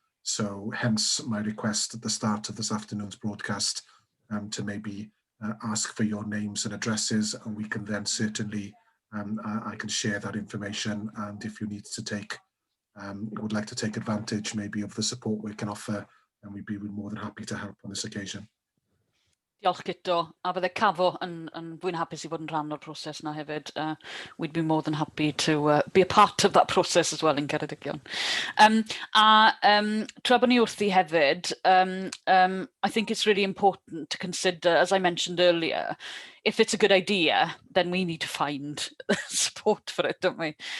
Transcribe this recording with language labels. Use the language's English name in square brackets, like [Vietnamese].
[English] So hence my request at the start of this afternoon's broadcast, to maybe ask for your names and addresses, and we can then certainly, I can share that information, and if you need to would like to take advantage maybe of the support we can offer, and we'd be more than happy to help on this occasion. [Welsh] Diolch, Gyda. A bydde CAFO yn fwy'n hapus i fod yn rhan o'r proses na hefyd. [English] We'd be more than happy to be a part of that process as well in Ngheredigion. [Welsh] Tra bod ni wrthi hefyd, [English] I think it's really important to consider, as I mentioned earlier, if it's a good idea, then we need to find support for it, don't we?